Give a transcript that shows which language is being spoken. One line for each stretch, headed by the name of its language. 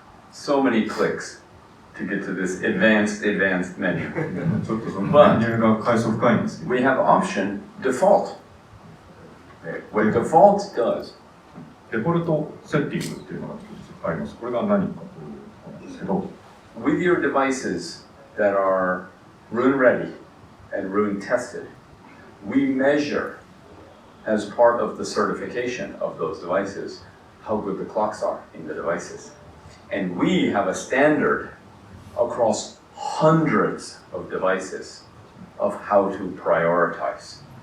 English: So many clicks to get to this advanced menu.
Japanese: ちょっとそのメニューが階層深いんですけど。
English: We have option default. Okay. What default does.
Japanese: デフォルトセッティングっていうのがあります。これが何かということなんですけど。
English: With your devices that are Roon Ready and Roon tested, we measure as part of the certification of those devices how good the clocks are in the devices. And we have a standard across hundreds of devices of how to prioritize.